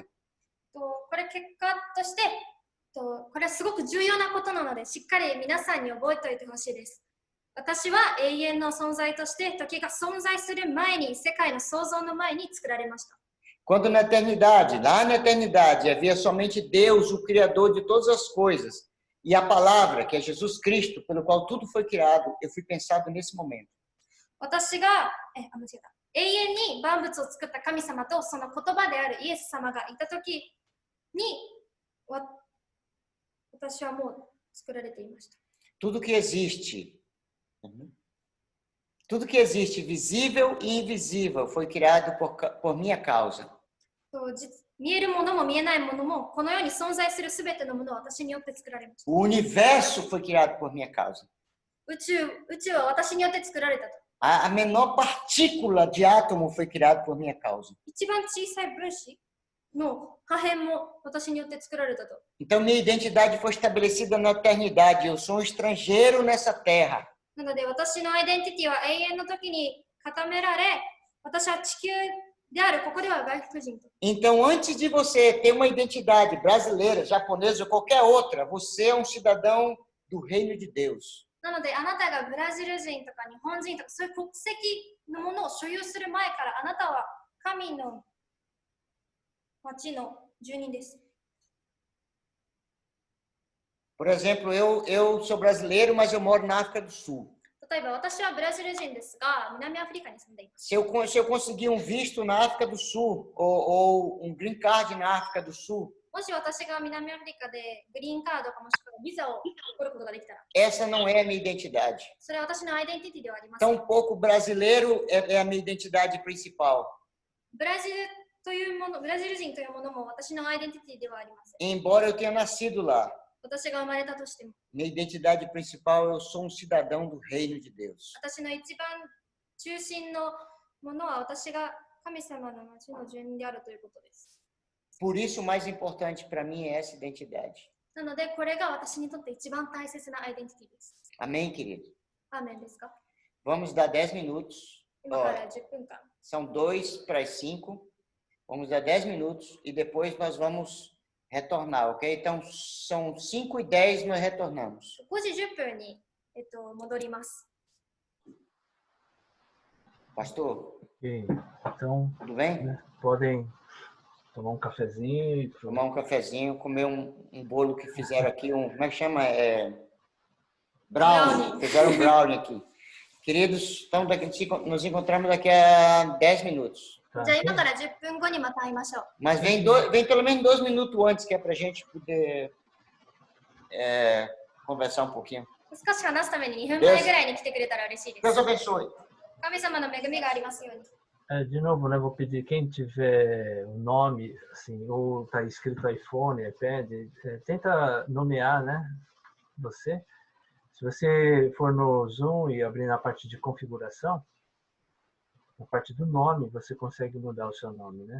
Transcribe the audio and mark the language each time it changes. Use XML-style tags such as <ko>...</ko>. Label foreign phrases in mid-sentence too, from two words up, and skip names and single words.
<ja>これ結果として、これはすごく重要なことなので、しっかり皆さんに覚えておいてほしいです。私は永遠の存在として、時が存在する前に、世界の創造の前に作られました。</ja> <pt>Quando na eternidade, lá na eternidade, havia somente Deus, o Criador de todas as coisas, e a palavra, que é Jesus Cristo, pelo qual tudo foi criado, eu fui pensado nesse momento.</pt> <ja>私が、永遠に万物を作った神様とその言葉であるイエス様がいたときに、私はもう作られていました。</ja> <pt>Tudo que existe, visível e invisível, foi criado por minha causa.</pt> <ja>見えるものも見えないものも、この世に存在するすべてのものは私によって作られました。</ja> <pt>O universo foi criado por minha causa.</pt> <ja>宇宙は私によって作られたと</ja> <pt>A menor partícula de átomo foi criado por minha causa.</pt> <ja>一番小さい分子の破片も私によって作られたと。</ja> <pt>Então, minha identidade foi estabelecida na eternidade. Eu sou um estrangeiro nessa terra.</pt> <ja>なので私のアイデンティティは永遠の時に固められ、私は地球である、ここでは外国人と。</ja> <pt>Então, antes de você ter uma identidade brasileira, japonesa ou qualquer outra, você é um cidadão do reino de Deus.</pt> <ja>なのであなたがブラジル人とか日本人とかそういう国籍のものを所有する前からあなたは神の町の住人です。</ja> <pt>Por exemplo, eu sou brasileiro, mas eu moro na África do Sul.</pt> <ja>例えば私はブラジル人ですが南アフリカに住んでいます。</ja> <pt>Se eu conseguir um visto na África do Sul ou um</pt> <en>green card</en> <pt>na África do Sul,</pt> <ja>もし私が南アフリカでグリーンカードかもしくはビザを取ることができたら、</ja> <pt>essa não é a minha identidade.</pt> <ja>それは私のアイデンティティではありません。</ja> <pt>Tampouco brasileiro é a minha identidade principal.</pt> <ja>ブラジルというもの、ブラジル人というものも私のアイデンティティではありません。</ja> <pt>Embora eu tenha nascido lá,</pt> <ja>私が生まれたとしても、</ja> <pt>minha identidade principal, eu sou um cidadão do reino de Deus.</pt> <ja>私の一番中心のものは私が神様の町の住人であるということです。</ja> <pt>Por isso, o mais importante para mim é essa identidade.</pt> <ja>なので、これが私にとって一番大切なアイデンティティです。</ja> <pt>Amém, querido?</pt> <ja>アーメンですか？</ja> <pt>Vamos dar 10 minutos.</pt> <ja>今から10分間。</ja> <pt>São 2 para as 5. Vamos dar 10 minutos e depois nós vamos retornar, ok? Então, são 5 e 10, nós retornamos.</pt> <ja>5 時10分に、戻ります。</ja> <pt>Pastor, Ok, então, tudo bem? né, podem tomar um cafezinho e Tomar um cafezinho, comer um bolo que fizeram aqui, como é que chama? Brownie. Fizeram um brownie aqui. Queridos, então nos encontramos daqui a 10 minutos. tá,</pt> <ja>じゃあ今から10分後にまた会いましょう。</ja> <pt>Mas vem pelo menos 2 minutos antes, que é para a gente poder conversar um pouquinho.</pt> <ja>少し話すために2分前ぐらいに来てくれたら嬉しいです。</ja> <pt>Deus abençoe.</pt> <ja>神様の恵みがありますように。</ja> <pt>De novo, né, vou pedir, quem tiver um nome, assim, ou está escrito iPhone, iPad, tenta nomear, né, você. Se você for no Zoom e abrir na parte de configuração, na parte do nome, você consegue mudar o seu nome, né?</pt>